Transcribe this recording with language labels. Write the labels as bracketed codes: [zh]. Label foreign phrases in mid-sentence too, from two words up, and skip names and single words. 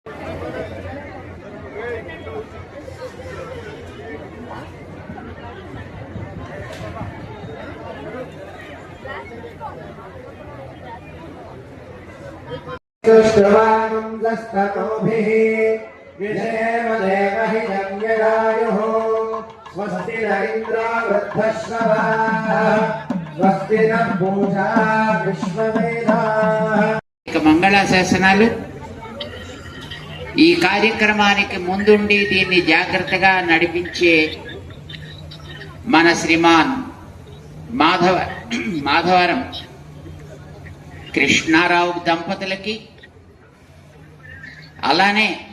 [sa] श्रवाणं दस्ततोभिः विषेम देवहितं यदायुः स्वस्ति न इन्द्रो वृद्धश्रवाः स्वस्ति नः पूषा विश्ववेदाः। [te] మంగళాశాసనాలు ఈ కార్యక్రమానికి ముందుండి దీన్ని జాగ్రత్తగా నడిపించే మన శ్రీమాన్ మాధవరం కృష్ణారావు దంపతులకి, అలానే